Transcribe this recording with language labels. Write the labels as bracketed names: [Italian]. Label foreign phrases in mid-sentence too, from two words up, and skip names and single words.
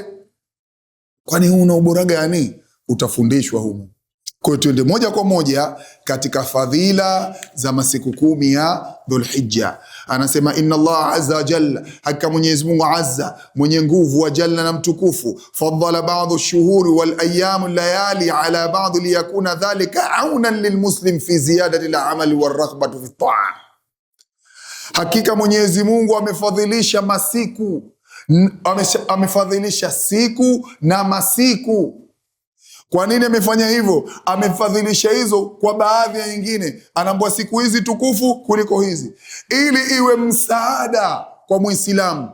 [Swahili] Kwani huna ubora gani? Utafundishwa humu. Kwa hiyo tuende moja kwa moja katika fadhila za masiku 10 ya Dhulhijja. Anasema [Arabic] إن الله عز وجل, [Swahili] hakika Mwenyezi Mungu azza, mwenye nguvu, [Arabic] وجل [Swahili] na mtukufu, [Arabic] فضل بعض الشهور والأيام والليالي على بعض ليكون ذلك عونا للمسلم في زيادة الأعمال والرغبة في الطاعة. [Swahili] Hakika Mwenyezi Mungu amefadhilisha masiku, amefadhilisha siku na masiku. Kwa nini amefanya hivyo? Amefadhilisha hizo kwa baadhi ya nyingine, anaambia siku hizi tukufu kuliko hizi, ili iwe msaada kwa Muislamu.